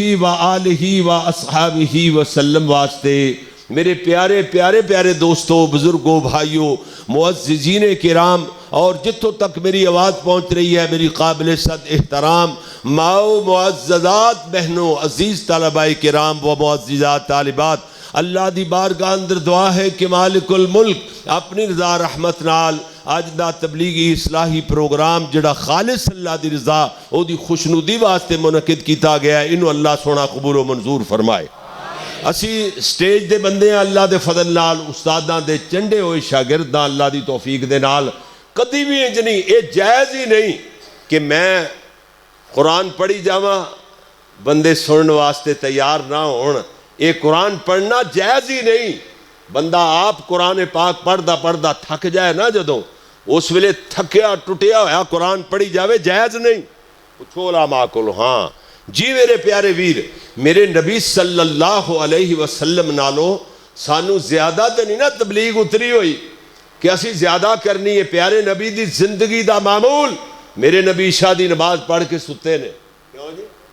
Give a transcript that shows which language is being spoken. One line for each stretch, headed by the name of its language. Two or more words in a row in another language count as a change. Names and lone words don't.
Arabic: وآلہ واصحابہ وسلم
Punjabi: واسطے میرے پیارے پیارے پیارے دوستوں، بزرگوں، بھائیوں، معززین کرام اور جتوں تک میری آواز پہنچ رہی ہے میری قابل صد احترام ماؤ معززات بہنوں، عزیز طلباء کرام و معززات طالبات، اللہ دی بارگاہ اندر دعا ہے کہ مالک الملک اپنی رضا رحمت نال اج دا تبلیغی اصلاحی پروگرام جڑا خالص اللہ دی رضا او دی خوشنودی واسطے منعقد کیتا گیا ہے، انہوں اللہ سونا قبول و منظور فرمائے۔ اسی سٹیج دے بندے ہیں اللہ دے فضل نال، استاداں دے چنڈے ہوئے شاگرداں اللہ دی توفیق دے نال، کدی بھی انج نہیں، اے جائز ہی نہیں کہ میں قرآن پڑھی جاواں بندے سنن واسطے تیار نہ ہون، اے قرآن پڑھنا جائز ہی نہیں۔ بندہ آپ قرآن پاک پڑھدا تھک جائے نا جدوں، اس ویلے تھکیا ٹوٹیا ہویا قرآن پڑھی جاوے، جائز نہیں۔ پوچھو علماء کولوں، ہاں جی میرے پیارے ویر، میرے نبی
Arabic: صلی اللہ علیہ وسلم
Punjabi: نالوں سانو زیادہ تے نہیں نا تبلیغ اتری ہوئی کہ اسی زیادہ کرنی ہے۔ پیارے نبی دی زندگی دا معمول، میرے نبی عشاء دی نماز پڑھ کے ستے نے، کیوں جی؟